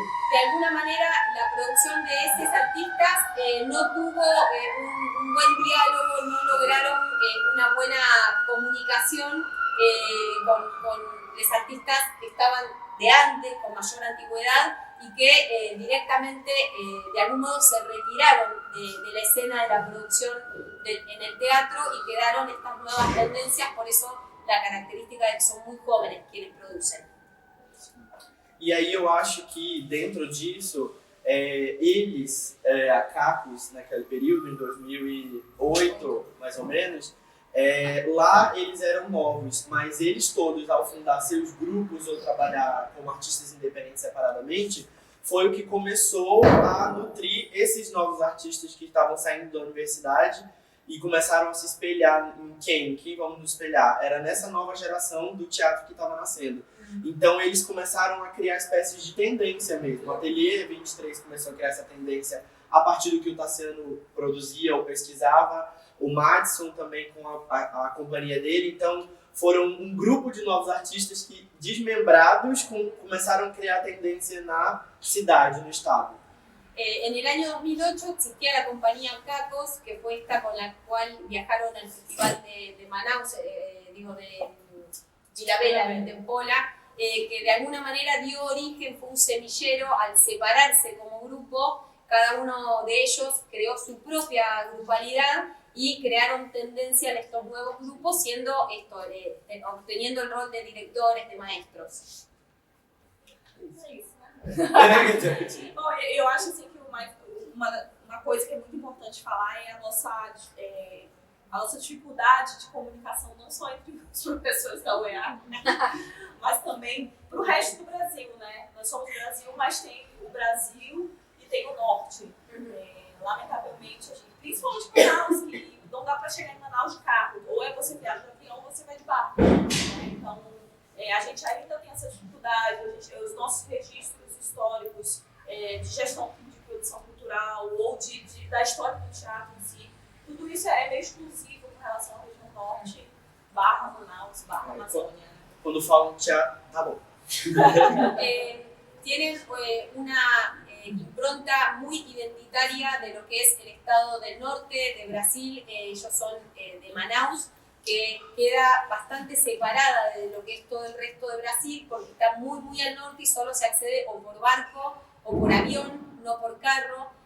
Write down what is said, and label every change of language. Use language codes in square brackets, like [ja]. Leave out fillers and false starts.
[es] De alguna manera la producción de esos artistas no tuvo un buen diálogo, no lograron una buena comunicación con los artistas que estaban de antes, con mayor antigüedad, y que directamente de algún modo se retiraron de la escena de la producción en el teatro y quedaron estas nuevas tendencias, por eso la característica de que son muy jóvenes quienes producen. [pt] E aí eu acho que dentro disso, eles, a Capus, naquele período, em 2008, mais ou menos, lá eles eram novos, mas eles todos, ao fundar seus grupos ou trabalhar como artistas independentes separadamente, foi o que começou a nutrir esses novos artistas que estavam saindo da universidade e começaram a se espelhar em quem? Quem vamos nos espelhar? Era nessa nova geração do teatro que estava nascendo. Então eles começaram a criar espécies de tendência mesmo. O Ateliê 23 começou a criar essa tendência a partir do que o Tassiano produzia ou pesquisava. O Madison também com a companhia dele. Então foram um grupo de novos artistas que, desmembrados, começaram a criar tendência na cidade, no estado. [es] En el año 2008 existía la compañía Cacos, que fue esta con la cual viajaron al Festival de Manaus, de Villavela, de Tempola, que de alguna manera dio origen, fue un semillero al separarse como grupo. Cada uno de ellos creó su propia grupalidad y crearon tendencia en estos nuevos grupos, obteniendo el rol de directores, de maestros. [pt] É isso, né? Bom, eu acho assim que uma coisa que é muito importante falar é a nossa dificuldade de comunicação, não só entre os professores da UEA, né? Mas também para o resto do Brasil, né? Nós somos o Brasil, mas tem o Brasil e tem o Norte. Lamentavelmente, principalmente em Manaus, que não dá para chegar em Manaus de carro. Ou é você viaja de avião ou você vai de barco. Né? Então, a gente ainda tem essa dificuldade. Os nossos registros históricos de gestão de produção cultural ou da história do teatro em si, tudo isso é meio exclusivo com relação à região Norte, Manaus, Amazônia. Quando falam teatro, tá bom. [es] Tienen una impronta muy identitaria de lo que es el estado del norte de Brasil. Ellos son de Manaus, que queda bastante separada de lo que es todo el resto de Brasil, porque está muy, muy al norte y solo se accede o por barco o por avión, no por carro.